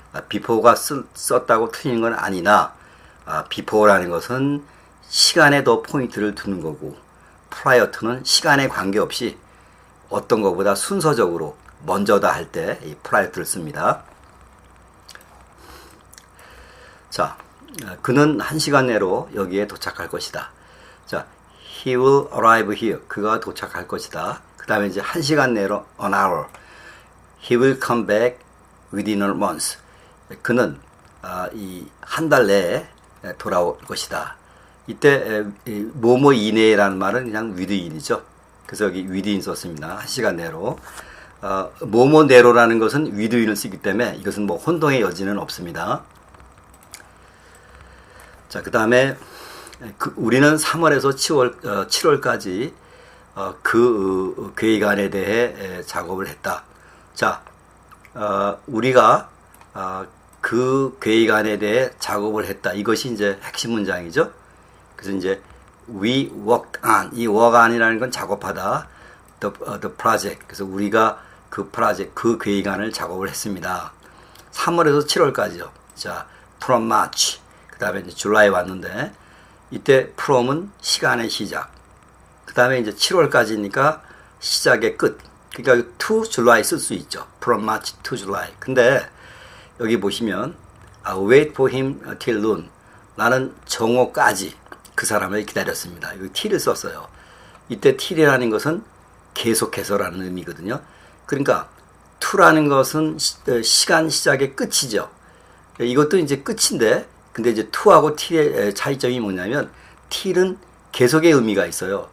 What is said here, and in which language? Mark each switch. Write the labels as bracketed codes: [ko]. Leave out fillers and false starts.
[ko] before가 썼다고 틀리는 건 아니나 before라는 것은 시간에 더 포인트를 두는 거고 prior to는 시간에 관계없이 어떤 것보다 순서적으로 먼저다 할 때 이 prior to를 씁니다. 자, 그는 1시간 내로 여기에 도착할 것이다. [en] 자, he will arrive here. [ko] 그가 도착할 것이다. 그 다음에 이제 1시간 내로 [en] an hour. he will come back within a month. [ko] 그는 이 한 달 내에 돌아올 것이다. 이때 뭐뭐 이내라는 말은 그냥 within이죠. 그래서 여기 within 썼습니다. 1시간 내로. 뭐뭐 내로라는 것은 within을 쓰기 때문에 이것은 뭐 혼동의 여지는 없습니다. 자, 그 다음에 우리는 3월에서 7월까지 그 계획안에 대해 작업을 했다. 자, 우리가 그 계획안에 대해 작업을 했다. 이것이 이제 핵심 문장이죠. 그래서 이제 [en] we worked on, [ko] 이 work on이라는 건 작업하다. [en] the project. [ko] 그래서 우리가 그 프로젝트, 그 계획안을 작업을 했습니다. 3월에서 7월까지요. 자, [en] from March. [ko] 그 다음에 이제 줄라이에 왔는데, 이때 from은 시간의 시작. 그 다음에 이제 7월까지니까 시작의 끝. 그러니까 [en] to July [ko] 쓸 수 있죠. [en] from March to July. [ko] 근데 여기 보시면 [en] wait for him till noon. [ko] 나는 정오까지 그 사람을 기다렸습니다. 여기 till을 썼어요. 이때 till이라는 것은 계속해서라는 의미거든요. 그러니까 to라는 것은 시간 시작의 끝이죠. 이것도 이제 끝인데, 근데 이제 to하고 till의 차이점이 뭐냐면 till은 계속의 의미가 있어요.